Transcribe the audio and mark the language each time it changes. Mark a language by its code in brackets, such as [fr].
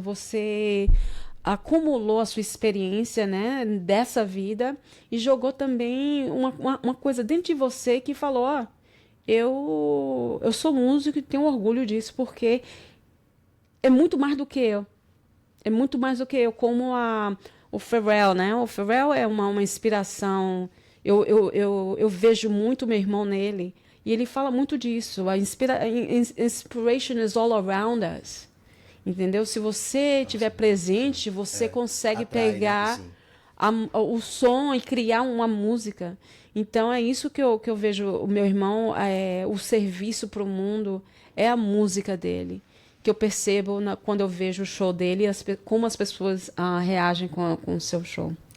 [pt] Você acumulou a sua experiência, né, dessa vida e jogou também uma coisa dentro de você que falou, eu sou músico e tenho orgulho disso, porque é muito mais do que eu. É muito mais do que eu, como o Pharrell, né? O Pharrell é uma inspiração. Eu vejo muito meu irmão nele. E ele fala muito disso. [en] Inspiration is all around us. [pt] Entendeu? Se você estiver presente, você consegue atrai, né? pegar Sim. o som e criar uma música. Então é isso que eu vejo o meu irmão, o serviço para o mundo é a música dele. Que eu percebo quando eu vejo o show dele, como as pessoas reagem com o seu show.